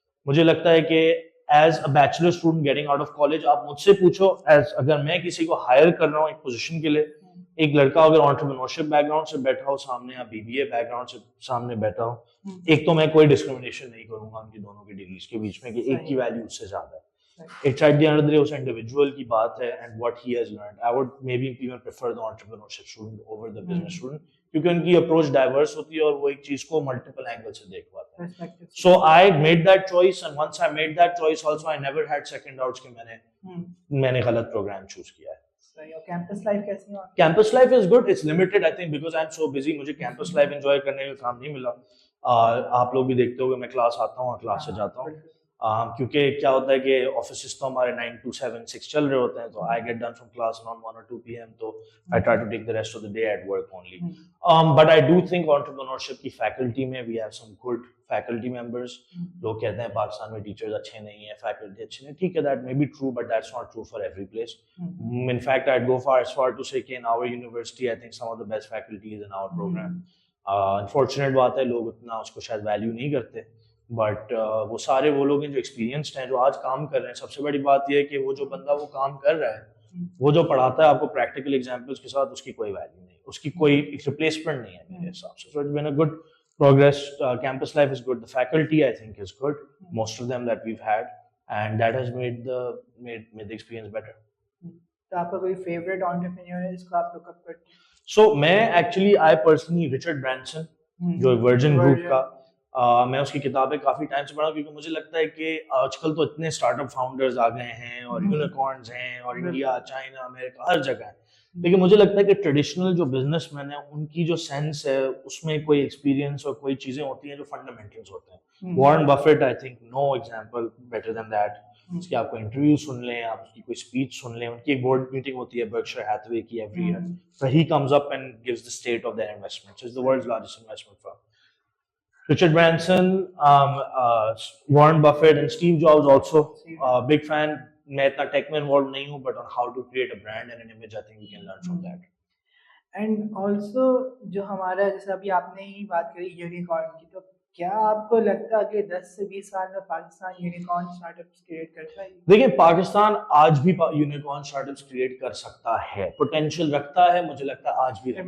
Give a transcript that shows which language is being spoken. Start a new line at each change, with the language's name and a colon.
Urdu: مجھے لگتا ہے کہ
English: as a bachelor student getting out of college,
Urdu: آپ مجھ سے پوچھو اگر میں کسی کو ہائر کر رہا ہوں ایک پوزیشن کے لیے, ایک لڑکا اگر انٹرپرینورشپ بیک گراؤنڈ سے بیٹھا ہو سامنے یا BBA بیک گراؤنڈ سے سامنے بیٹھا ہو, ایک تو میں کوئی ڈسکریمنیشن نہیں کروں گا ان کی دونوں کی ڈگریز کے بیچ میں کہ ایک کی ویلیو اس سے زیادہ ہے.
English: It's at the end of the day
Urdu: اس individual کی بات ہے
English: and what he has learned. I would maybe even prefer the entrepreneurship student over the business student,
Urdu: کیونکہ ان کی اپروچ ڈائیورس ہوتی ہے اور وہ ایک چیز کو ملٹیپل اینگل سے دیکھ پاتے ہیں.
English: So I made that choice and once I made that choice also I never had second doubts
Urdu: کہ میں نے غلط پروگرام چوز کیا ہے. کیمپس لائف کیسی ہے؟
English: Campus life is good, it's limited I think because I'm so busy.
Urdu: مجھے campus life enjoy کرنے کا کام نہیں ملا. آپ لوگ بھی دیکھتے ہو کہ میں کلاس آتا ہوں اور کلاس سے جاتا ہوں. کیونکہ کیا ہوتا ہے کہ آفیسز تو ہمارے 9 to 7 6 چل رہے ہوتے ہیں,
English: تو I get done from class around 1 or 2 PM, تو I try to take the rest of the day at work only. But I do think entrepreneurship
Urdu: کی فیکلٹی میں
English: we have some good faculty members.
Urdu: لوگ کہتے ہیں پاکستان میں teachers اچھے نہیں ہیں, فیکلٹی اچھے نہیں, ٹھیک ہے,
English: that may be true, but that's not true for every place. In fact, I'd go as far to say کہ in our university I think some of the best faculty is in our program.
Urdu: Unfortunate بات ہے, لوگ اتنا اس کو شاید value نہیں کرتے, but وہ سارے وہ لوگ ہیں جو ایکسپیرینسڈ ہیں, جو آج کام کر رہے ہیں. سب سے بڑی بات یہ ہے کہ وہ جو بندہ وہ کام کر رہا ہے, وہ جو پڑھاتا ہے آپ کو پریکٹیکل ایگزامپلس کے ساتھ, اس کی کوئی ویلیو نہیں, اس کی کوئی ریپلیسمنٹ نہیں ہے میرے حساب سے.
English: So it's been a good progress. Campus life is good, the faculty I think is good, most of them that we've had, and that has made the experience better.
Urdu: تو آپ کا کوئی فیوریٹ انٹرپرینیور ہے جس کو آپ لک اپ کرتے ہیں؟ سو میں actually I personally Richard Branson جو ورجن گروپ کا, میں اس کی کتابیں کافی ٹائم سے پڑھا ہوں, کیونکہ مجھے لگتا ہے کہ آج کل تو اتنے اسٹارٹ اپ فاؤنڈرز آ گئے ہیں اور یونیکارنز ہیں, اور انڈیا, چائنا, امریکہ, ہر جگہ ہے, لیکن مجھے لگتا ہے کہ ٹریڈیشنل جو بزنس مین ہیں ان کی جو سینس ہے اس میں کوئی ایکسپیرینس اور کوئی چیزیں ہوتی ہیں جو فنڈامنٹلز ہوتے ہیں. Warren buffet
English: I think no example better than that.
Urdu: اس کی آپ کو انٹرویو سن لیں, آپ اس کی کوئی اسپیچ سن لیں, ان کی ایک بورڈ میٹنگ ہوتی ہے برکشائر ہیتھوے کی every year,
English: so he comes up and gives the state of their investments. It's the world's largest investment firm. Richard Branson, Warren Buffett and Steve Jobs also, big fan.
Urdu: میں اتنا ٹیک میں involve نہیں ہوں,
English: But on how to create a brand and an image, I think we can learn from that.
Urdu: And also جو ہمارا, جیسے ابھی آپ نے ہی بات کری یونیکارن کی, تو کیا آپ کو لگتا ہے کہ 10 سے 20 سال میں Pakistan unicorn start ups create کرتا ہے؟ دیکھیں, پاکستان آج بھی یونیکارن اسٹارٹ اپس کریٹ کر سکتا ہے, پوٹینشیل رکھتا ہے, مجھے لگتا ہے آج بھی رکھتا ہے.